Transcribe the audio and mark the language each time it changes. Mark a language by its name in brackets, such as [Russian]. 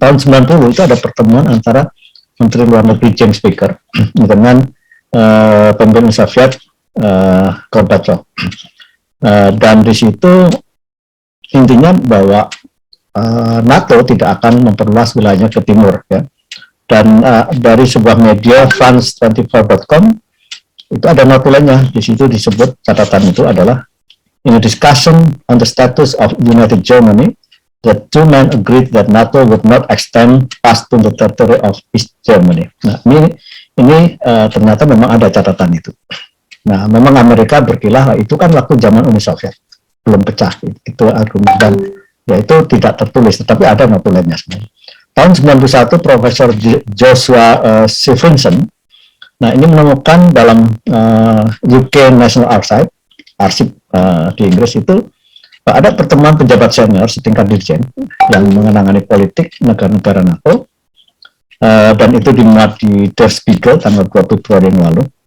[Indonesian] Tahun 90 itu ada pertemuan antara Menteri Luar Negeri James Baker dengan pemimpin Soviet Gorbachev. Dan di situ intinya bahwa NATO tidak akan memperluas wilayahnya ke timur ya. Dan dari sebuah media France24.com itu ada notulennya. Di situ disebut, catatan itu adalah, [English] in a discussion on the status of United Germany, the two men agreed that NATO would not extend past to the territory of East Germany. [Indonesian] Nah, ini ternyata memang ada catatan itu. Nah, memang Amerika berkilah itu kan waktu zaman Uni Soviet belum pecah, itu argumen, dan ya itu tidak tertulis, tetapi ada notulennya sebenarnya. Tahun 91 Profesor Joshua Stevenson, nah ini menemukan dalam UK National Archive, arsip di Inggris itu, ada pertemuan pejabat senior setingkat dirjen yang mengenangani politik negara-negara NATO, dan itu dimuat di Der Spiegel tanggal 20 Februari yang lalu.